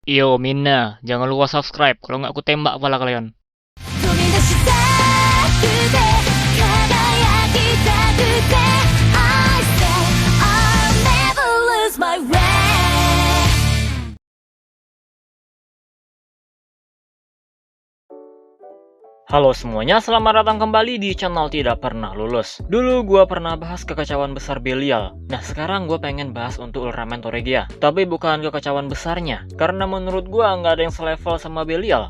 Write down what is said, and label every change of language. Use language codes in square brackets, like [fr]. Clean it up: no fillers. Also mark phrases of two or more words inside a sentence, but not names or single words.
[id] Yo Mina, jangan lupa subscribe, kalau nggak aku tembak kepala kalian. [ja] 飛び出したくて輝きたくて [en] I say I'll never lose my way. [id] Halo semuanya, selamat datang kembali di channel Tidak Pernah Lulus. Dulu gua pernah bahas kekacauan besar Belial. Nah sekarang gua pengen bahas untuk Ultraman Toregia. Tapi bukan kekacauan besarnya, karena menurut gua nggak ada yang selevel sama Belial.